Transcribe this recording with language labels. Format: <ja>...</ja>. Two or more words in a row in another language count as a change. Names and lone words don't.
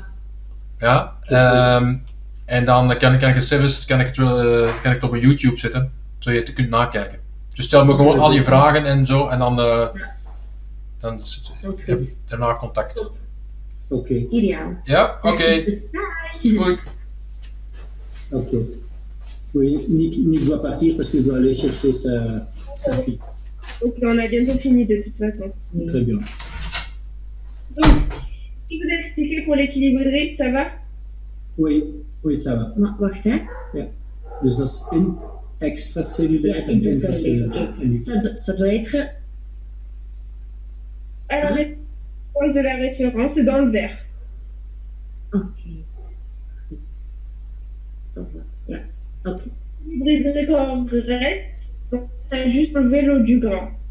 <nl>Ja, en dan kan ik het zelfs kan ik het op een YouTube zetten, zodat je het kunt nakijken. Dus stel me gewoon al je vragen en zo, en dan daarna contact. Oké. Ideaal. Ja, oké. Goed. Ok.</nl> <fr>Oui, Nick doit partir parce qu'il doit aller chercher sa fille. Ok, on a bientôt fini de toute façon. Très bien. Donc, si vous expliquez pour l'équilibre hydrique, ça va? Oui, ça va.</fr> <nl>Maar wacht hè. Ja. Dus dat is extracellulair Ja, en intercellulaire. intracellulair. Oké.</nl> <fr>Ça doit être. À la référence de la référence, c'est dans le vert. Ok. Ça va. Ja. Ok. L'équilibre hydrique en graisse, donc on a juste enlevé l'eau du gras.</fr>